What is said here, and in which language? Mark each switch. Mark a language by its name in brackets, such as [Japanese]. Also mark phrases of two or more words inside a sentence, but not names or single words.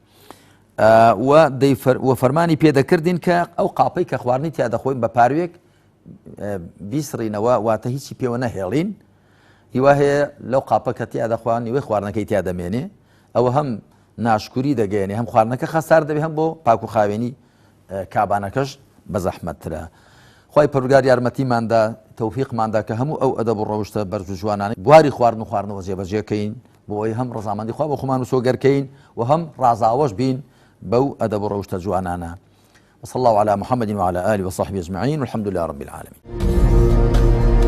[Central Kurdish] و فەرمانی پێدەکردین کە ئەو قاپەی کە خواردنی تیا دەخۆین بە پاروێک بیسڕینەوە واتە هیچی پێوە نەهێڵین هیوا هەیە لەو قاپە کە تیا دەخوان نیوەی خواردنەکەی تیا دەمێنێ ئەوە هەم ناشکوری دەگەێنێ هەم خواردنەکە خەسار دەبێ هەم بۆ پاک و خاوێنی کابانەکەش بە زەحمەتترە. خوای پەروەردگار یارمەتیماندا تەوفیقماندا کە هەموو ئەو ئەدەب و ڕەوشتە بەرز و جوانانەی بواری خواردن و خواردنەوە جێبەجێکەین بۆ ئەوەی هەم ڕەزامەندی خوا بۆ خۆمان و سۆگەرکەین و هەم ڕازاوەش بین بەو ئەدەب و ڕەوشتە جوانانە. [Arabic] وصلى الله على محمد وعلى آله وصحبه أجمعين والحمد لله رب العالمين.